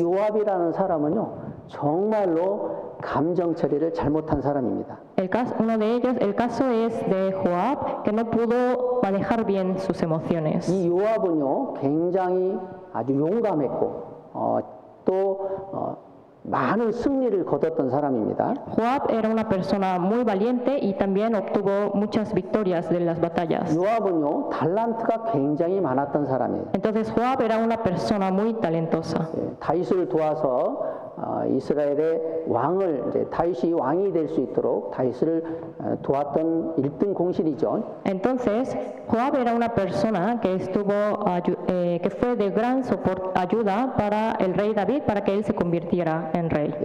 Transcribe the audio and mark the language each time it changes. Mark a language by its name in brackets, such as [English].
[Korean] 요압이라는 사람은요, 정말로 감정 처리를 잘못한 사람입니다. [Spanish] Uno de ellos, el caso es de Joab, que no pudo manejar bien sus emociones. [Korean] 이 요압은요, 굉장히 아주 용감했고 또 많은 승리를 거뒀던 사람입니다. [Spanish] Joab era una persona muy valiente y también obtuvo muchas victorias de las batallas. [Korean] 요압은요 달란트가 굉장히 많았던 사람이에요. [Spanish] Entonces Joab era una persona muy talentosa. [Korean] 예, 다윗을 도와서 이스라엘의 왕을 이제 다윗이 왕이 될 수 있도록 다윗을 도왔던 1등 공신이죠. [Spanish] Entonces Joab era una persona que que fue de gran ayuda para el rey David para que él se convirtiera en rey.